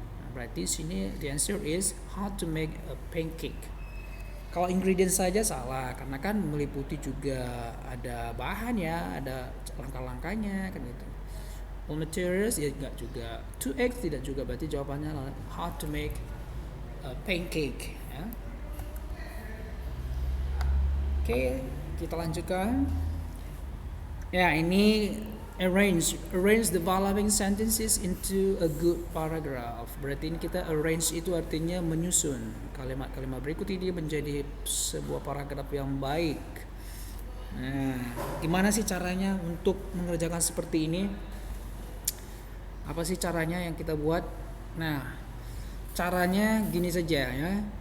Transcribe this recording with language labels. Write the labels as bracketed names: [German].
[Indonesian] Berarti sini [English] the answer is how to make a pancake. [Indonesian] Kalau ingredient saja salah karena kan meliputi juga ada bahan ya, ada langkah-langkahnya kan gitu. [English] All materials [Indonesian] ya enggak juga. 2 eggs tidak juga, berarti jawabannya adalah [English] how to make a pancake [Indonesian] ya. Oke, kita lanjutkan. Ya, ini [English] Arrange the following sentences into a good paragraph. [Indonesian] Berarti ini kita arrange itu artinya menyusun kalimat-kalimat berikut ini menjadi sebuah paragraf yang baik. Nah, gimana sih caranya untuk mengerjakan seperti ini? Apa sih caranya yang kita buat? Nah, caranya gini saja ya.